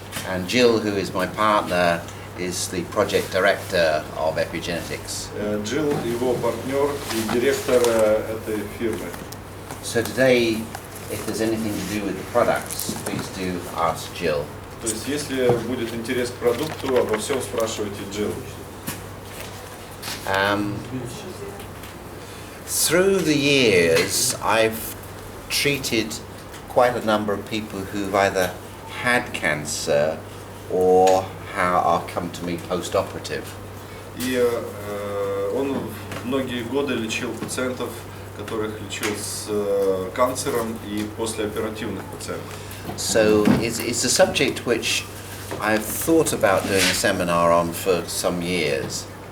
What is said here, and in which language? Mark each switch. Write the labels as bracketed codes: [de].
[en] And Jill, who is my partner, is the project director of Epigenetics. [ru] Jill, его партнер и директор этой фирмы. [en] So today, if there's anything to do with the products, please do ask Jill. [ru] То есть, если будет интерес к продукту, обо всем спрашивайте Jill. [en] Through the years, I've treated quite a number of people who've either had cancer or are come to me post-operative. [ru] И он многие годы лечил пациентов, которых лечил с канцером и послеоперативных пациентов. [en] So it's a subject which I've thought about doing a seminar on for some years.